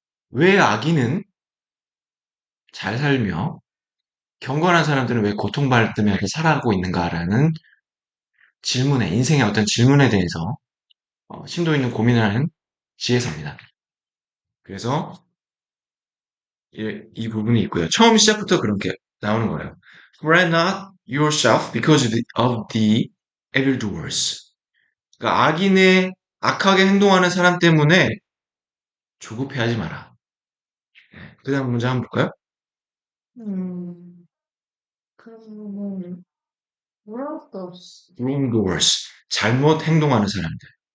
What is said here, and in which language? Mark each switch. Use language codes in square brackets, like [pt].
[ko] 왜 아기는 잘 살며 경건한 사람들은 왜 고통받으며 이렇게 살아가고 있는가라는 질문에, 인생의 어떤 질문에 대해서 심도 있는 고민을 하는 지혜서입니다. 그래서 이 부분이 있고요. 처음 시작부터 그렇게 나오는 거예요. [en] Fret not yourself because of the evildoers. [ko] 그러니까 악인의 악하게 행동하는 사람 때문에 조급해하지 마라. 그 다음 문제 한번 볼까요? 그러면 wrongdoers. wrongdoers. 잘못 행동하는 사람들.